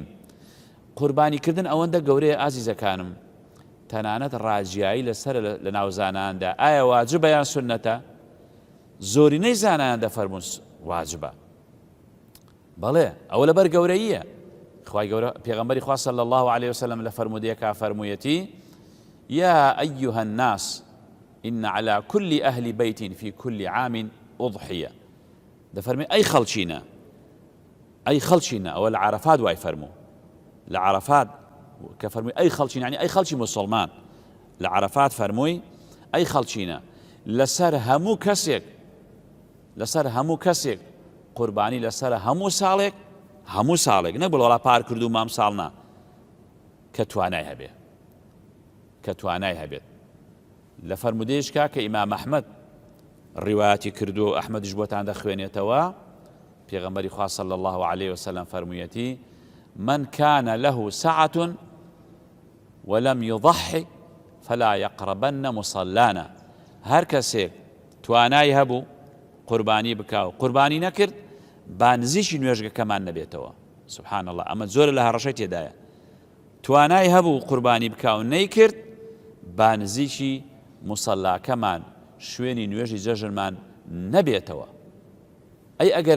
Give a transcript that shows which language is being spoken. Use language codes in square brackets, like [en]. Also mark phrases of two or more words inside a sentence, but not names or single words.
[ckb] قوربانیکردن ئەوەندە گەورەیە ئازیزەکانم، تەنانەت ڕاجیایی لەسەر لە ناوزاناندا ئایا واجبە یان سونەتە؟ زۆرینەی زانایان دەفەرمون واجبە. بەڵێ ئەوە لەبەر گەورەییە. خوای گەورە پێغەمبەری خوا [ar] صلی الله عليه وسلم [ckb] لە فەرمودەیەکا فەرموویەتی [ar] یا ئەیها الناس إن على كل أهل بيت في كل عام أضحية. [ckb] دەفەرمێ ئەی خەڵچینە، ئەی خەڵچینە. ئەوە لە عەرەفات وای فەرموو. لە عەرەفات کە فەرمووی ئەی خەڵچین یعنی ئەی خەڵکی موسڵمان لە عەرەفات فەرمووی ئەی خەڵچینە لەسەر هەموو کەسێک قوربانی لەسەر هەموو ساڵێک نەبڵ وەڵا پار کرد و مام ساڵ نا کە توانای هەبێت لە فەرمودەیەشکا کە ئیمام ئەحمەد ڕیواەتی کردو و ئەحمەدیش بۆتان دەخوێنێتەوە پێغەمبەری خوا [ar] صلی الله عليه وسلم [ckb] فەرموویەتی [ar] من كان له سعة ولم يضحي فلا يقربن مصلانا [ckb] هەر کەسێک توانای هەبوو قوربانی بکاو قوربانی نەکرد با نزیکی نوێژگەکەمان نەبێتەوە [ar] سبحان الله [ckb] ئەمە زۆر لە هەڕەشەی تێدایە توانای هەبوو قوربانی بکاو نەیکرد با نزیکی موسەڵاکەمان شوێنی نوێژی جەژنمان نەبێتەوە ئەی